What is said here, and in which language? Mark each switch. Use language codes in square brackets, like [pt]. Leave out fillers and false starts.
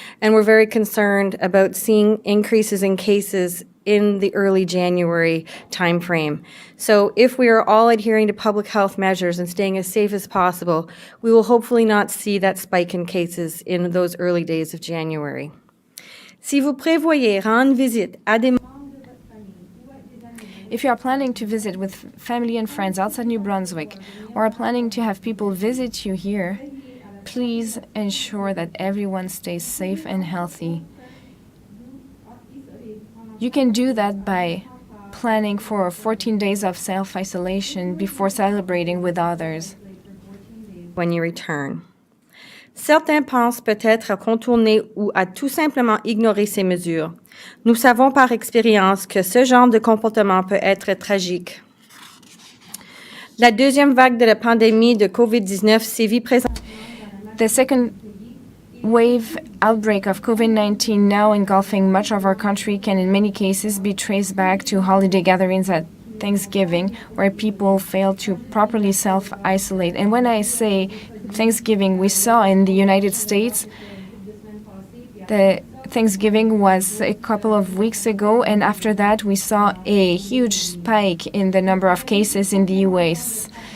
[en] And we're very concerned about seeing increases in cases in the early January timeframe. So if we are all adhering to public health measures and staying as safe as possible, we will hopefully not see that spike in cases in those early days of January. [fr] Si vous prévoyez rendre visite à des [en] If you are planning to visit with family and friends outside New Brunswick, or are planning to have people visit you here, please ensure that everyone stays safe and healthy. You can do that by planning for 14 days of self-isolation before celebrating with others. When you return. [fr] Certains pensent peut-être à contourner ou à tout simplement ignorer ces mesures. Nous savons par expérience que ce genre de comportement peut être tragique. La deuxième vague de la pandémie de COVID-19 sévit présentement. [en] The second wave outbreak of COVID-19, now engulfing much of our country, can in many cases be traced back to holiday gatherings at Thanksgiving, where people fail to properly self-isolate. And when I say Thanksgiving, we saw in the United States, the Thanksgiving was a couple of weeks ago, and after that we saw a huge spike in the number of cases in the US.